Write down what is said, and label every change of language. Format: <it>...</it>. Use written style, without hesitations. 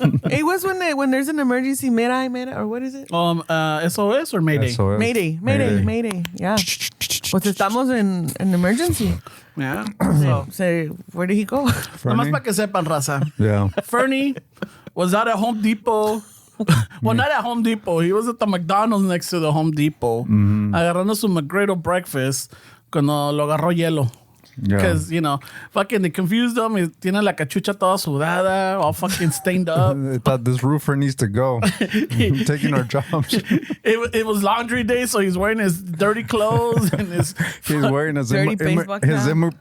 <en>It was when there's an emergency, Mira, or what is it? SOS or Mayday? SOS. Mayday. Yeah.</en> <es>Pues estamos en emergency.</es> <en>Yeah. So, where did he go?</en> <es>Nomás para que sepan, raza.</es> <en>Yeah. Fernie was out at Home Depot. Well, not at Home Depot. He was at the McDonald's next to the Home Depot.</en> <es>Agarrando su McGriddle breakfast cuando lo agarró hielo.</es> <en>Because, fucking they confused him. He</en> <es>tiene la cachucha toda sudada,</es> <en>all fucking stained up. They thought this roofer needs to go. Taking our jobs. It was laundry day, so he's wearing his dirty clothes and his... He's wearing his Dirty baseball cap.</en>